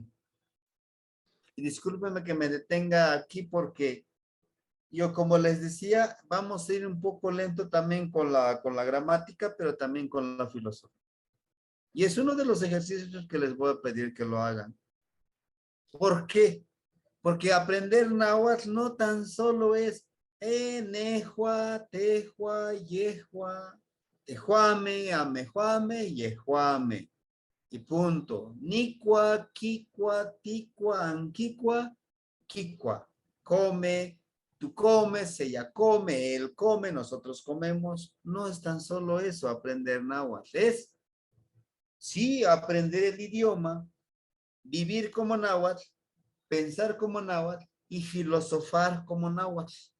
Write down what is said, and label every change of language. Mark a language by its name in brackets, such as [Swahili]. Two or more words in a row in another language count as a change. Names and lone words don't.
[Spanish] Y discúlpenme que me detenga aquí porque yo, como les decía, vamos a ir un poco lento también con la gramática, pero también con la filosofía. Y es uno de los ejercicios que les voy a pedir que lo hagan. ¿Por qué? Porque aprender náhuatl no tan solo es [Nahuatl languages] nehua, tehua, yehua, tejuame, amejuame, yejuame. [Spanish] Y punto. [Nahuatl languages] Nicua, quicua, ticua, anquicua, quicua. [Spanish] Come, tú comes, ella come, él come, nosotros comemos. No es tan solo eso, aprender náhuatl. Es, sí, aprender el idioma, vivir como náhuatl, pensar como náhuatl y filosofar como náhuatl.